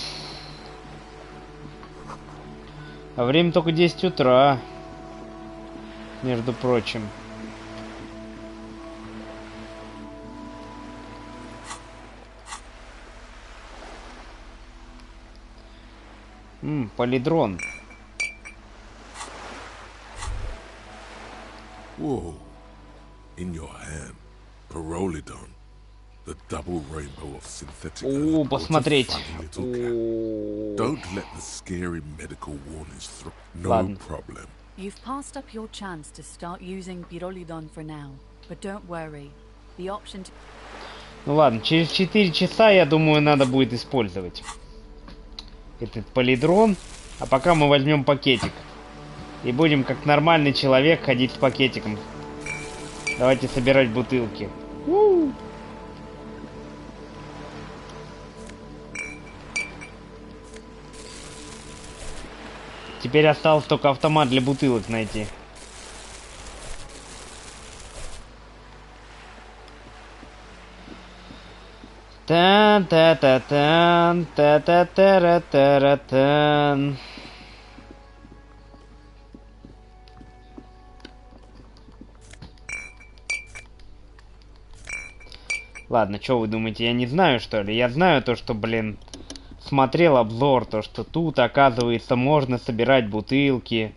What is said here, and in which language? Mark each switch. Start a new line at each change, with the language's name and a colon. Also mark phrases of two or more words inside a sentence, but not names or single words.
Russian: А время только 10 утра. Между прочим. Полидрон. Whoa.
English: In your hand, Pyrrolidon, the double rainbow of synthetic.
Russian: О, посмотреть.
English: Don't let the scary medical warnings through. No
Russian: Ладно.
English: problem. You've passed up your chance to start using Pyrrolidon for now, but don't worry. The option to...
Russian: Ну ладно, через 4 часа, я думаю, надо будет использовать этот полидрон. А пока мы возьмем пакетик. И будем как нормальный человек ходить с пакетиком. Давайте собирать бутылки. Теперь осталось только автомат для бутылок найти. Тан-та-та-тан, та-та-та-ра-та-ра-тан. Ладно, что вы думаете, я не знаю, что ли? Я знаю то, что, блин, смотрел обзор, то, что тут, оказывается, можно собирать бутылки.